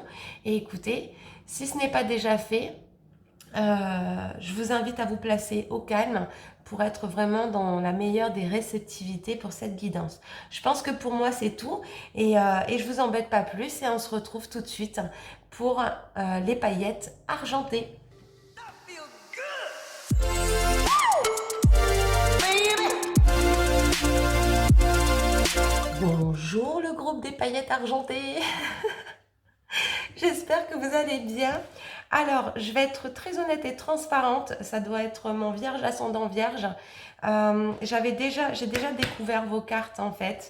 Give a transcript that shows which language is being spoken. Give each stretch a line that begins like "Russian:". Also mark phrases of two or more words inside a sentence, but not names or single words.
French: Et écoutez, si ce n'est pas déjà fait, je vous invite à vous placer au calme pour être vraiment dans la meilleure des réceptivités pour cette guidance. Je pense que pour moi c'est tout et je vous embête pas plus et on se retrouve tout de suite pour les paillettes argentées.
English: I feel good. Baby.
French: Bonjour le groupe des paillettes argentées. J'espère que vous allez bien. Alors, je vais être très honnête et transparente. Ça doit être mon vierge ascendant vierge. J'ai déjà découvert vos cartes en fait.